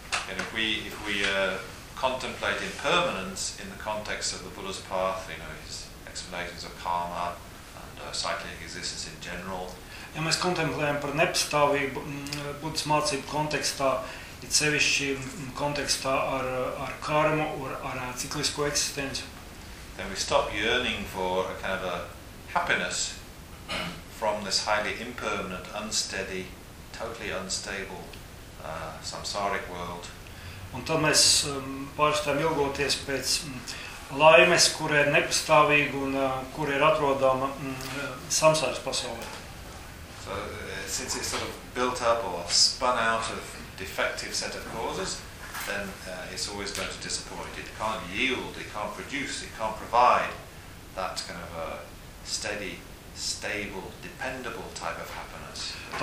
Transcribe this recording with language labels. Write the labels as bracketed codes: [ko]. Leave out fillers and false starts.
[en] And if we contemplate impermanence in the context of the Buddha's path, you know, his explanations of karma and cyclic existence in general. [lv] Ja mēs kontemplējam par nepastāvību Buddhas mācību kontekstā, it sevišķi kontekstā ar karmu, ar ciklisko eksistenci. [en] Then we stop yearning for a kind of a happiness from this highly impermanent, unsteady, totally unstable samsāric world. [lv] Un tad mēs pārstājam ilgoties pēc laimes, kura ir nepastāvīga un kura ir atrodama samsāras pasaulē. [en] So, since it's sort of built up or spun out of defective set of causes, then it's always going to disappoint. It can't yield, it can't produce, it can't provide that kind of steady, stable, dependable type of happiness.